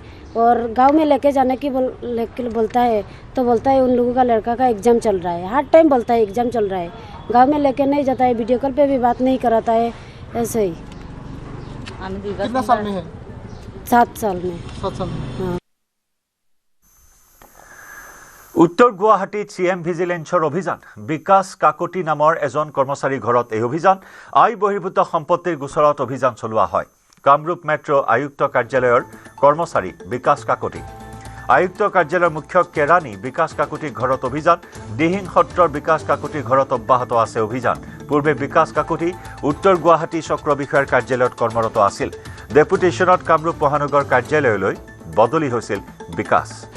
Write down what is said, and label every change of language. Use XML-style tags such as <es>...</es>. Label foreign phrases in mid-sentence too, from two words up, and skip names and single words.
<hi>और गांव में लेके जाने की बोलता है तो बोलता है उन लोगों का लड़का का एग्ज़ाम चल रहा है, हर टाइम बोलता है एग्ज़ाम चल रहा है। गांव में लेके नहीं जाता है, वीडियो कॉल पे भी बात नहीं कराता है, ऐसे ही। कितना साल में है? 7 साल में। 7 साल में। हाँ।</hi> <as>উত্তৰ গুৱাহাটীত CM ভিজিলেন্সৰ অভিযান বিকাশ কাকতি নামৰ এজন কৰ্মচাৰীৰ ঘৰত এই অভিযান আই বহিৰ্ভূত সম্পত্তিৰ গোচৰত অভিযান চলোৱা হয় কামৰূপ মেট্ৰ আয়ুক্ত কাৰ্যালয়ৰ কৰ্মচাৰী বিকাশ কাকতি আয়ুক্ত কাৰ্যালয়ৰ মুখ্য কেৰাণী বিকাশ কাকতিৰ ঘৰত অভিযান দিহিং সত্ৰৰ বিকাশ কাকতিৰ ঘৰত অব্যাহত আছে অভিযান পূৰ্বে বিকাশ কাকতি উত্তৰ গুৱাহাটী চক্ৰ বিষয়াৰ কাৰ্যালয়ত কৰ্মৰত আছিল ডেপুটেশ্যনত কামৰূপ মহানগৰ কাৰ্যালয়লৈ বদলি হৈছিল বিকাশ</as>